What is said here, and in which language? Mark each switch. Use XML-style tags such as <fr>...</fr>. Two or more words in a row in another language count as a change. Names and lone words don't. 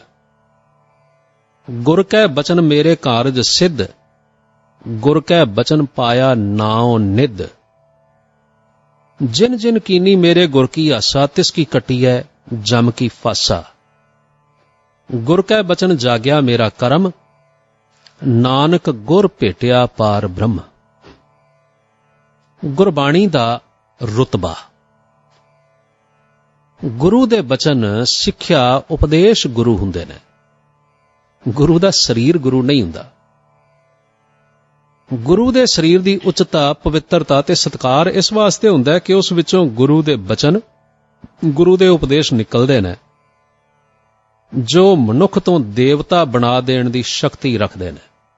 <pa>ਗੁਰ ਕੈ ਬਚਨ ਮੇਰੇ ਕਾਰਜ ਸਿਧ, ਗੁਰ ਕੈ ਬਚਨ ਪਾਇਆ ਨਾਵ ਨਿਧ। ਜਿਨ ਜਿਨ ਕੀਨੀ ਮੇਰੇ ਗੁਰ ਕੀ ਆਸਾ, ਤਿਸਕੀ ਕਟੀ ਹੈ ਜਮ ਕੀ ਫਾਸਾ। ਗੁਰ ਕੈ ਬਚਨ ਜਾਗਿਆ ਮੇਰਾ ਕਰਮ, ਨਾਨਕ ਗੁਰ ਭੇਟਿਆ ਪਾਰ ਬ੍ਰਹਮ। ਗੁਰਬਾਣੀ ਦਾ ਰੁਤਬਾ। ਗੁਰੂ ਦੇ ਬਚਨ सिੱਖਿਆ ਉਪਦੇਸ਼ ਗੁਰੂ ਹੁੰਦੇ ਨੇ। ਗੁਰੂ ਦਾ ਸ਼ਰੀਰ ਗੁਰੂ ਨਹੀਂ ਹੁੰਦਾ। ਗੁਰੂ ਦੇ ਸ਼ਰੀਰ ਦੀ ਉੱਚਤਾ, ਪਵਿੱਤਰਤਾ ਤੇ ਸਤਿਕਾਰ ਇਸ ਵਾਸਤੇ ਹੁੰਦਾ ਹੈ ਕਿ ਉਸ ਵਿਚੋਂ ਗੁਰੂ ਦੇ ਬਚਨ, ਗੁਰੂ ਦੇ ਉਪਦੇਸ਼ ਨਿਕਲਦੇ ਨੇ ਜੋ ਮਨੁੱਖ ਤੋ ਦੇਵਤਾ ਬਣਾ ਦੇਣ ਦੀ ਸ਼ਕਤੀ ਰੱਖਦੇ ਨੇ।</pa>